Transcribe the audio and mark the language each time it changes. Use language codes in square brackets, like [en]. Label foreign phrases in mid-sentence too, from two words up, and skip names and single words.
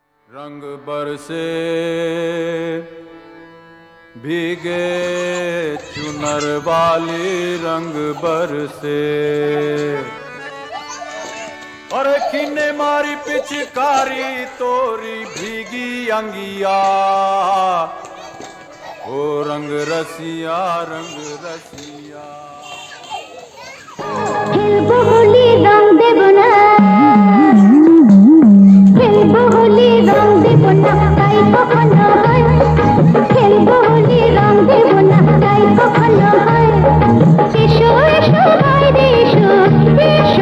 [hi] रंग बरसे भीगे चुनर वाली रंग बरसे और किन्ने मारी पिचकारी तोरी भीगी अंगिया ओ रंग रसिया [bn] খেলবো হোলি রং দেব না খেলবো হোলি রং দেব না তাই কখনো হয় খেলবো হোলি রং দেব না তাই কখনো হয় এসো এসো বাইরে এসো এসো